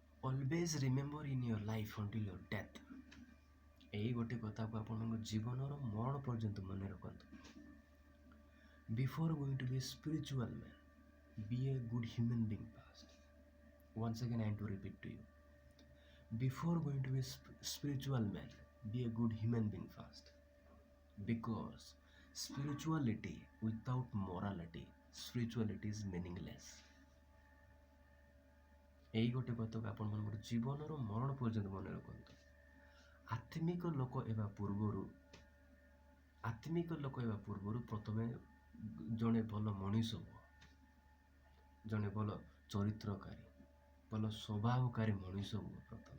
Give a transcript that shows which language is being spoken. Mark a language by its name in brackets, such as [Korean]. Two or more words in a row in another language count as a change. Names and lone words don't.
[English] always remember in your life until your death. [Odia] এই ଗୋଟେ କଥାକୁ ଆପଣଙ୍କ ଜୀବନର ମରଣ ପର୍ଯ୍ୟନ୍ତ ମନେ ରଖନ୍ତୁ. [English] Before going to be a spiritual man, be a good human being first. Once again I am to repeat to you. Before going to be a spiritual man, be a good human being first. Because spirituality without morality, spirituality is meaningless. [Odia] এই ଗୋଟେ କଥାକୁ ଆପଣମାନଙ୍କର ଜୀବନର ମରଣ ପର୍ଯ୍ୟନ୍ତ ମନେ ରଖନ୍ତୁ. ଆତ୍ମିକ ଲୋକ ହେବା ପୂର୍ବରୁ ପ୍ରଥମେ ଜଣେ ଭଲ ମଣିଷ ହୁଅ, ଜଣେ ଭଲ ଚରିତ୍ରକାରୀ, ଭଲ ସ୍ୱଭାବକାରୀ ମଣିଷ ହୁଅ ପ୍ରଥମେ.